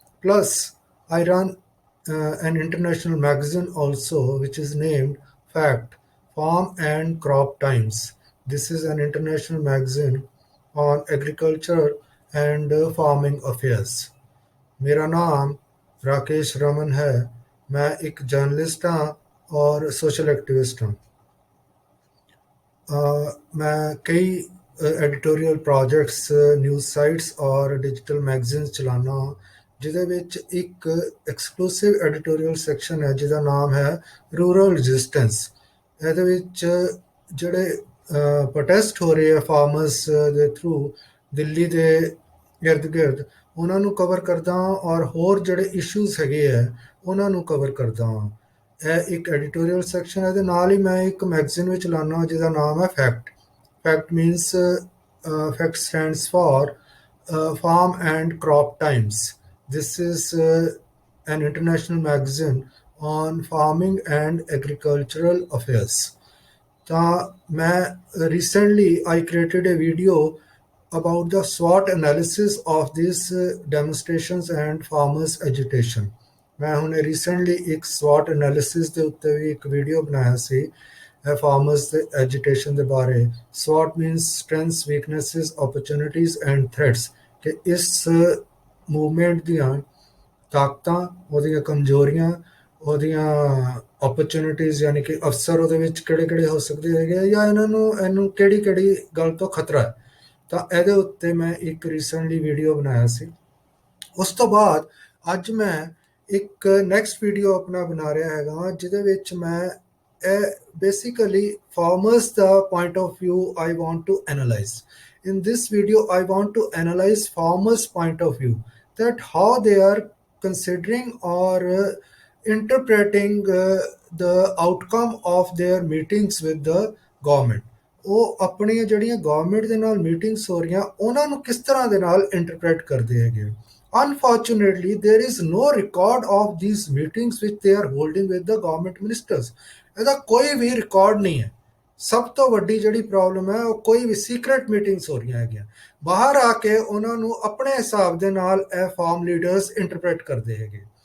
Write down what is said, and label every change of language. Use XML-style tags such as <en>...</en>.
<en>Plus, I run an international magazine also, which is named Fact Farm and Crop Times. This is an international magazine on agriculture and farming affairs.</en> <hi>मेरा नाम राकेश रमन है। मैं एक journalist हाँ और social activist हूँ। मैं कई एडिटोरियल प्रोजेक्ट्स न्यूज़ साइट्स और डिजिटल</hi> <pa>मैगਜ਼ੀਨਸ ਚਲਾਉਂਦਾ ਹਾਂ ਜਿਹਦੇ ਵਿੱਚ ਇੱਕ ਐਕਸਕਲੂਸਿਵ ਐਡੀਟੋਰੀਅਲ ਸੈਕਸ਼ਨ ਹੈ ਜਿਹਦਾ ਨਾਮ ਹੈ ਰੂਰਲ ਰੈਜ਼ਿਸਟੈਂਸ। ਇਹਦੇ ਵਿੱਚ ਜਿਹੜੇ ਪ੍ਰੋਟੈਸਟ ਹੋ ਰਹੇ ਆ ਫਾਰਮਰਸ ਦੇ ਥਰੂ ਦਿੱਲੀ ਦੇ ਇਰਦ ਗਿਰਦ ਉਹਨਾਂ ਨੂੰ ਕਵਰ ਕਰਦਾ ਹਾਂ ਔਰ ਹੋਰ ਜਿਹੜੇ ਇਸ਼ੂਜ਼ ਹੈਗੇ ਆ ਉਹਨਾਂ ਨੂੰ ਕਵਰ ਕਰਦਾ ਹਾਂ। ਇਹ ਇੱਕ ਐਡੀਟੋਰੀਅਲ ਸੈਕਸ਼ਨ ਹੈ ਤੇ ਨਾਲ ਹੀ ਮੈਂ ਇੱਕ ਮੈਗਜ਼ੀਨ ਵੀ ਚਲਾਉਂਦਾ ਜਿਹਦਾ ਨਾਮ ਹੈ fact.</pa> <en>FACT means FACT stands for farm and crop times. This is an international magazine on farming and agricultural affairs.</en> <pa>ਤਾਂ ਮੈਂ</pa> <en>recently I created a video about the SWOT analysis of these demonstrations and farmers agitation.</en> <pa>ਮੈਂ ਹੁਣੇ recently ਇੱਕ ਸਵਾਟ analysis ਦੇ ਉੱਤੇ ਵੀ ਇੱਕ video ਬਣਾਇਆ ਸੀ farmers ਦੇ ਐਜੀਟੇਸ਼ਨ ਦੇ ਬਾਰੇ।</pa> <en>ਸਵਾਟ means strengths, ਵੀਕਨੈਸਿਸ, opportunities and threats,</en> <pa>ਕਿ ਇਸ ਮੂਵਮੈਂਟ ਦੀਆਂ ਤਾਕਤਾਂ, ਉਹਦੀਆਂ ਕਮਜ਼ੋਰੀਆਂ, ਉਹਦੀਆਂ ਓਪਰਚੁਨਿਟੀਜ਼ ਯਾਨੀ ਕਿ ਅਵਸਰ ਉਹਦੇ ਵਿੱਚ ਕਿਹੜੇ ਕਿਹੜੇ ਹੋ ਸਕਦੇ ਹੈਗੇ ਆ ਜਾਂ ਇਹਨੂੰ ਕਿਹੜੀ ਕਿਹੜੀ ਗੱਲ ਤੋਂ ਖਤਰਾ ਹੈ। ਤਾਂ ਇਹਦੇ ਉੱਤੇ ਮੈਂ ਇੱਕ ਰੀਸੈਂਟਲੀ ਵੀਡੀਓ ਬਣਾਇਆ ਸੀ। ਉਸ ਤੋਂ ਬਾਅਦ ਅੱਜ ਮੈਂ ਇੱਕ ਨੈਕਸਟ ਵੀਡੀਓ ਆਪਣਾ ਬਣਾ ਰਿਹਾ ਹੈਗਾ ਜਿਹਦੇ ਵਿੱਚ ਮੈਂ ਇਹ basically farmers ਦਾ</pa> <en>Point of view I want to analyse. In this video, I want to analyze farmers' point of view, that how they are considering or interpreting the outcome of their meetings with the government.</en> <pa>ਉਹ ਆਪਣੀਆਂ ਜਿਹੜੀਆਂ government ਦੇ ਨਾਲ meetings ਹੋ ਰਹੀਆਂ ਉਹਨਾਂ ਨੂੰ ਕਿਸ ਤਰ੍ਹਾਂ ਦੇ ਨਾਲ ਇੰਟਰਪ੍ਰੇਟ ਕਰਦੇ ਹੈਗੇ।</pa> <en>Unfortunately, there is no record of these meetings which they are holding with the government ministers.</en> <pa>ਇਹਦਾ ਕੋਈ ਵੀ ਰਿਕਾਰਡ ਨਹੀਂ ਹੈ। ਸਭ ਤੋਂ ਵੱਡੀ ਜਿਹੜੀ ਪ੍ਰੋਬਲਮ ਹੈ ਉਹ ਕੋਈ ਵੀ ਸੀਕ੍ਰੇਟ ਮੀਟਿੰਗਸ ਹੋ ਰਹੀਆਂ ਹੈਗੀਆਂ। ਬਾਹਰ ਆ ਕੇ ਉਹਨਾਂ ਨੂੰ ਆਪਣੇ ਹਿਸਾਬ ਦੇ ਨਾਲ ਇਹ ਫਾਰਮ ਲੀਡਰਸ ਇੰਟਰਪ੍ਰੇਟ ਕਰਦੇ ਹੈਗੇ।</pa>